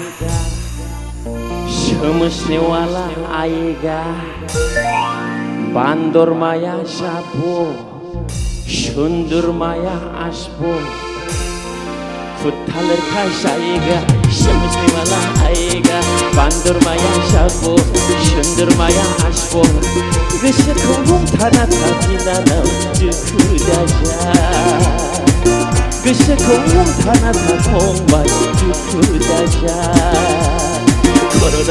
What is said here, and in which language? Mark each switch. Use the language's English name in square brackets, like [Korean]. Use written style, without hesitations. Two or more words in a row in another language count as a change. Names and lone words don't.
[Hindi] समझने वाला आएगा [Bodo] बांदर माया जाबो सुंदर माया आसबो थालरखा जाएगा [Hindi] समझने वाला आएगा [Bodo] बांदर माया जाबो सुंदर माया आसबो गोसोखौ हमथाना थाफिनानाव दुखु दाजा गोसोखौ हमथाना था फंबाय दुखु दाजा कर'ना